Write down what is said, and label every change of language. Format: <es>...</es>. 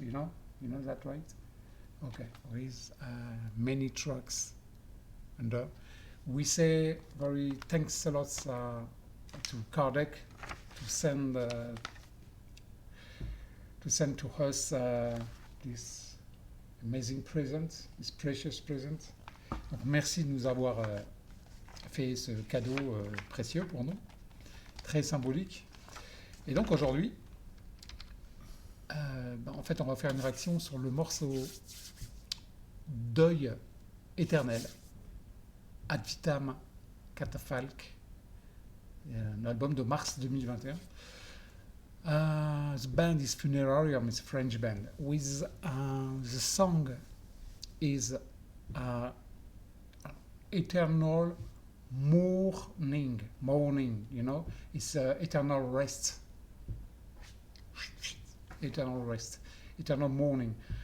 <en>You know that, right? Okay, with many trucks under. We say very thanks a lot to Kardec to send to us this amazing present, this precious present.</en> <fr>Donc merci de nous avoir fait ce cadeau précieux pour nous, très symbolique. Et donc aujourd'hui, en fait, on va faire une réaction sur le morceau Deuil éternel, Ad vitam catafalque, un album de mars 2021.</fr> <en>The band is Funerarium, it's a French band. With the song is Eternal Mourning, you know, it's eternal rest, eternal rest, eternal mourning.</en>